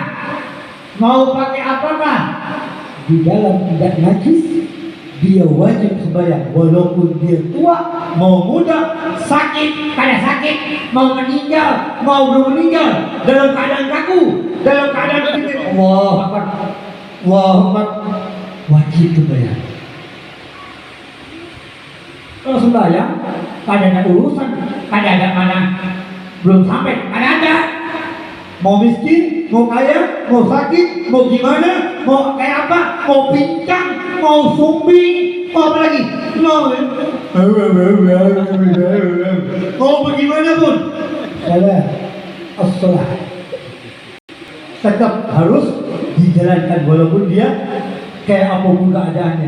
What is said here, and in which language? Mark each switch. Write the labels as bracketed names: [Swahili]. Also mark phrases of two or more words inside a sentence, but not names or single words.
[Indonesian] Mau pakai apakah? Di dalam tidak najis, dia wajib sembahyang walaupun dia tua, mau muda, sakit, kada sakit, mau meninggal, mau belum meninggal, dalam keadaan kaku, dalam keadaan begitu. [Arabic] Allahu Akbar, Allahu Akbar, [Indonesian] wajib sembahyang. Kalau sembahyang, kada ada urusan, kada ada mana belum sampai, ada. Mau miskin, mau kaya, mau sakit, mau gimana, mau kayak apa, mau pincang, mau sumbing, mau apa lagi? Mau bagaimana pun, salah, as-salah tetap harus dijalankan walaupun dia kayak apapun keadaannya.